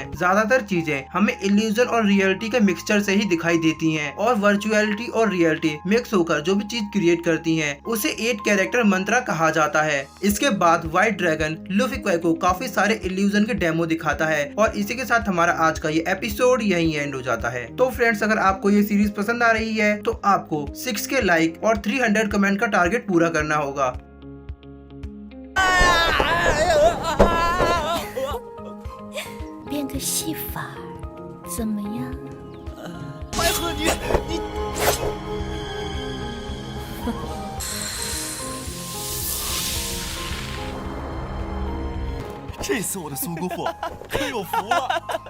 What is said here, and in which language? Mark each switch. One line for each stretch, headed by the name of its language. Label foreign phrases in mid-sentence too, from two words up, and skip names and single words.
Hindi: ज्यादातर चीजें हमें इल्यूजन और रियलिटी के मिक्सचर से ही दिखाई देती हैं और वर्चुअलिटी और रियलिटी मिक्स होकर जो भी चीज क्रिएट करती हैं उसे 8 कैरेक्टर मंत्रा कहा जाता है। इसके बाद व्हाइट ड्रैगन लूफी क्वाई को काफी सारे इल्यूजन के डेमो दिखाता है और इसी के साथ हमारा आज का ये एपिसोड यहीं एंड हो जाता है। तो फ्रेंड्स अगर आपको ये सीरीज पसंद आ रही है तो आपको 6K लाइक और 300 कमेंट का टारगेट पूरा करना होगा।
Chinese: 变个戏法怎么样？白鹤，你这次我的苏姑父可有福了。